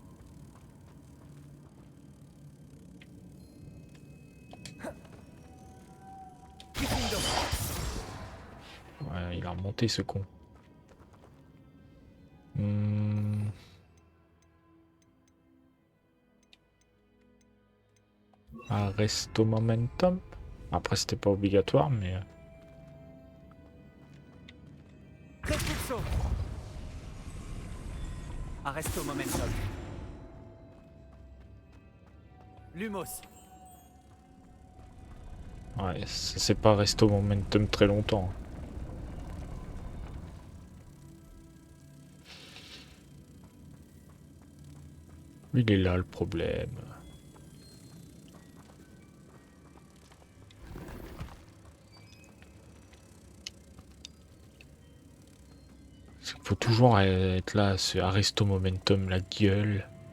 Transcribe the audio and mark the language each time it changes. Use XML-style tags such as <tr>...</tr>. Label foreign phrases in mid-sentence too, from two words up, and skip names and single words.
<fr>Ouais, il a remonté ce con. Resto momentum. Après c'était pas obligatoire mais... Repulso. Arresto momentum. Lumos. Ouais, ça c'est pas resto momentum très longtemps. Il est là le problème. Il faut toujours être là, ce Aristo Momentum, la gueule.</fr>